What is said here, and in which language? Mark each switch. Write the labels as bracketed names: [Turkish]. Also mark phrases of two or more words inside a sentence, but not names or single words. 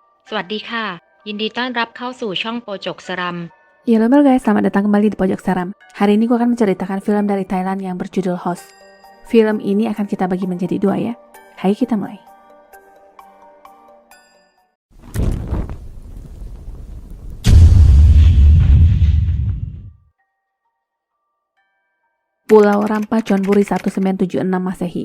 [Thai] สวัสดีค่ะยินดีต้อนรับเข้าสู่ช่องโปจกสรัม [Indonesian] Ya halo guys, selamat datang kembali di Pojok Seram. Hari ini gue akan menceritakan film dari Thailand yang berjudul Host. Film ini akan kita bagi menjadi dua ya. Hai, kita mulai. Pulau Rampa Chonburi 1976 Masehi.